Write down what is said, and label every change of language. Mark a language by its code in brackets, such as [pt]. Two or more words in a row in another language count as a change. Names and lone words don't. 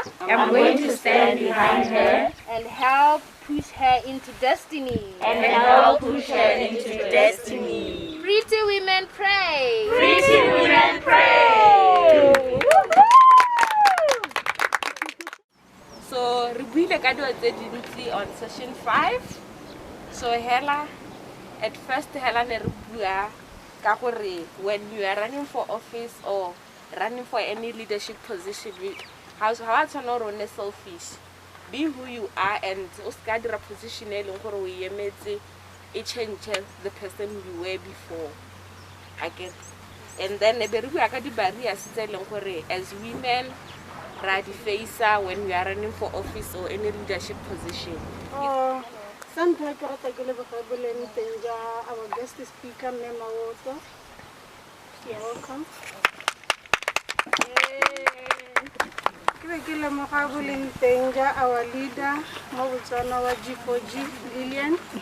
[en] I'm going to stand behind her. And help push her into destiny. And help push her into destiny. Pretty women pray. Pretty women pray. So, [tn] re buile ka dilo tse dintsi [en] on session [tn] 5. [en] So, at first hela [tn] ne re bua ka gore [en] when you are running for office or running for any leadership position, how to know rone selfish. Be who you are and [tn] o ska dira position e leng gore o emetse e [en] change the person you were before. Again. And then [tn] be re bua ka di barriers tse leng gore [en] as women [tn] ra di [en] face when we are running for office or any leadership position. Sometimes our guest speaker, Mema Woto. You're welcome. Our leader, our G4G, Lillian.